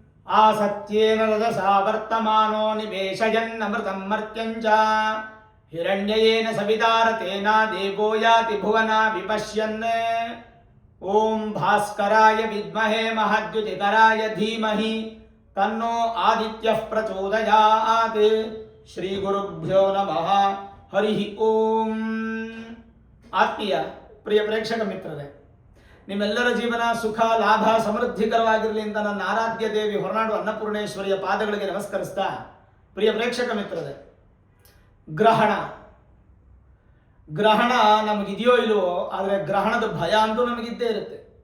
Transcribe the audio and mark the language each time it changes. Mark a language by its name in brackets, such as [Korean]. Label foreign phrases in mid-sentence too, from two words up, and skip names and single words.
[Sanskrit] ಆಸತ್ಯೇನ ರಜಸಾ ವರ್ತಮಾನೋ ನಿವೇಶಯನ್ನಮೃತಂ ಮರ್ತ್ಯಂಚ ಹಿರಣ್ಯಯೇನ ಸವಿತಾರತೇನ ದೇವೋ ಯಾತಿ ಭುವನ ವಿಪಶ್ಯನ್. ಓಂ ಭಾಸ್ಕರಾಯ ವಿದ್ಮಹೇ ಮಹಾದ್ಯುತಿಕರಾಯ ಧೀಮಹಿ ತನ್ನೋ ಆದಿತ್ಯಃ ಪ್ರಚೋದಯಾತ್. ಶ್ರೀ ಗುರುಭ್ಯೋ ನಮಃ. ಹರಿ ಓಂ. [Kannada] ಆತ್ಮೀಯ ಪ್ರಿಯ ಪ್ರೇಕ್ಷಕ ಮಿತ್ರರೇ, ನಿಮ್ಮೆಲ್ಲರ ಜೀವನ ಸುಖ ಲಾಭ ಸಮೃದ್ಧಿಕರವಾಗಿರಲಿ ಅಂತ ನನ್ನ ಆರಾಧ್ಯ ದೇವಿ ಹೊರನಾಡು ಅನ್ನಪೂರ್ಣೇಶ್ವರಿಯ ಪಾದಗಳಿಗೆ ನಮಸ್ಕರಿಸ್ತಾ, ಪ್ರಿಯ ಪ್ರೇಕ್ಷಕ ಮಿತ್ರರೇ, ಗ್ರಹಣ ನಮಗಿದೆಯೋ ಇಲ್ವೋ, ಆದರೆ ಗ್ರಹಣದ ಭಯ ಅಂತೂ ನಮಗಿದ್ದೇ ಇರುತ್ತೆ.